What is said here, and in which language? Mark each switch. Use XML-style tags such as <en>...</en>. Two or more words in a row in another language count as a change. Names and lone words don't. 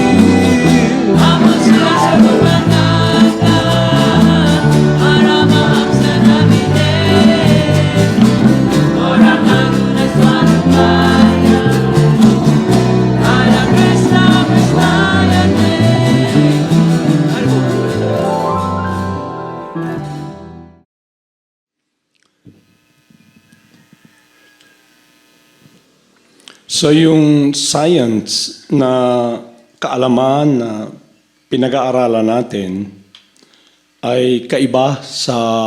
<sa>नमो सिद्धस्वरूपानन्द परमहंस नामिने ओर करुण स्वरूपाय राधा कृष्ण प्रेष्टाय देवी.</sa> <tl>So yung science na kaalaman na pinag-aaralan natin ay kaiba sa</tl>